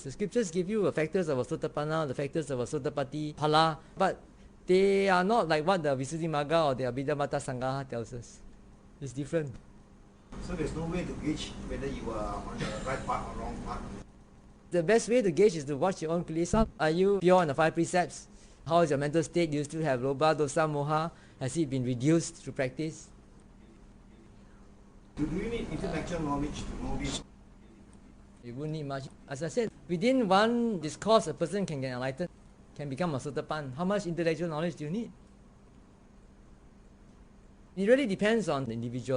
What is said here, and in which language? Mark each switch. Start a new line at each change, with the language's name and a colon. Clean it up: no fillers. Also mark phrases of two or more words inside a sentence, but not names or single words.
English: The scriptures give you the factors of a sotapanna, the factors of a sotapatti, phala, but they are not like what the Visuddhimagga or the Abhidhamma Sangaha tells us. It's different. So there's no way to gauge whether you are on the right path or wrong path. The best way to gauge is to watch your own kilesa. Are you pure on the 5 precepts? How is your mental state? Do you still have
Pali: lobha, dosa, moha?
English: Has it been reduced through practice? Do you need intellectual knowledge to know this? You wouldn't need much. As I said, within one discourse, a person can get enlightened, can become a sotapan. How much intellectual knowledge do you need? It really depends on the individual.